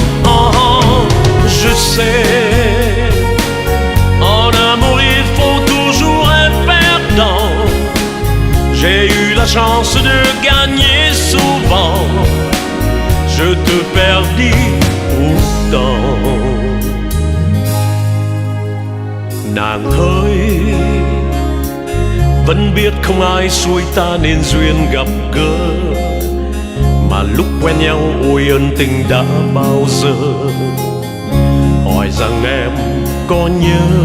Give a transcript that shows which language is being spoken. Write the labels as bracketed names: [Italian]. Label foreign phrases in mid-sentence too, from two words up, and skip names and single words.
[French] Je sais, en amour il faut toujours un perdant. J'ai eu la chance de gagner souvent. Je te perdis pourtant. [Vietnamese] Nàng ơi, vẫn biết không ai xuôi ta nên duyên gặp gỡ, mà lúc quen nhau ôi ân tình đã bao giờ. Hỏi rằng em có nhớ.